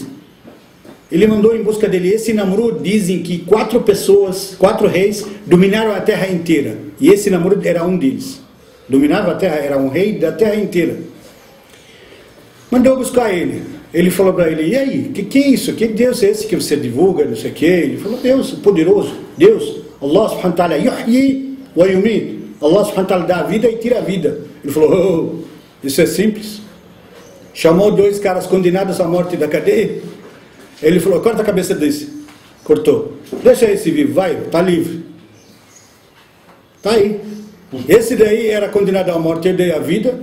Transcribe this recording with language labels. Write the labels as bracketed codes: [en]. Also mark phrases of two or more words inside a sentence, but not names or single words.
[pt] Ele mandou em busca dele. Esse Namrud, dizem que 4 reis, dominaram a terra inteira. E esse Namrud era um deles. Dominava a terra, era um rei da terra inteira. Mandou buscar ele. Ele falou para ele, e aí, que é isso? Que Deus é esse que você divulga, não sei o que? Ele falou, Deus, poderoso, Deus, [ar] الله سبحانه وتعالى يحيي ويميت. الله سبحانه وتعالى [pt] dá a vida e tira a vida. Ele falou, isso é simples. Chamou 2 caras condenados à morte da cadeia. Ele falou, corta a cabeça desse. Cortou. Deixa esse vivo, vai, está livre. Está aí. Esse daí era condenado à morte, eu dei a vida.